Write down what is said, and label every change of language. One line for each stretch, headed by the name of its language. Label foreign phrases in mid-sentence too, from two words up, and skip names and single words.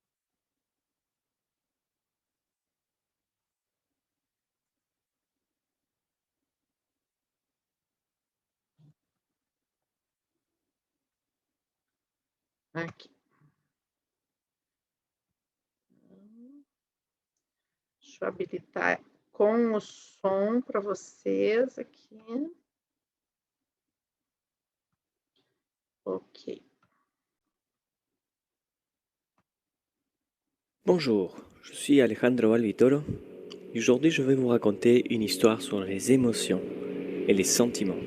Portuguese: Aqui. Deixa eu habilitar com o som para vocês aqui. Ok.
French: Bonjour, je suis Alejandro Alvitoro et aujourd'hui je vais vous raconter une histoire sur les émotions et les sentiments.